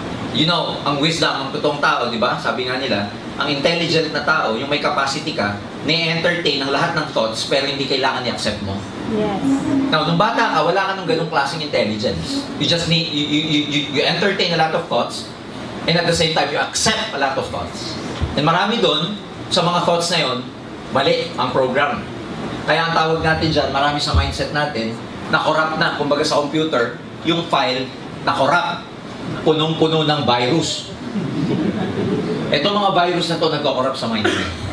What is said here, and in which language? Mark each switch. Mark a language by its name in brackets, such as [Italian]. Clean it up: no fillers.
[English] You know, [Filipino] ang wisdom ng totoong tao, di ba? Sabi nga nila, ang intelligent na tao, yung may capacity ka, na-entertain ang lahat ng thoughts, pero hindi kailangan i-accept mo. [English] Yes. [Filipino] Now, nung bata ka, wala ka ng ganung klaseng intelligence. [English] You just need, you entertain a lot of thoughts, and at the same time, you accept a lot of thoughts. [Filipino] And marami doon, sa mga thoughts na yon, mali ang program. Kaya ang tawag natin dyan, marami sa mindset natin, na corrupt na, kumbaga sa computer, yung file na corrupt. Punong-puno ng virus. Itong mga virus na to nagko-corrupt sa mind mo.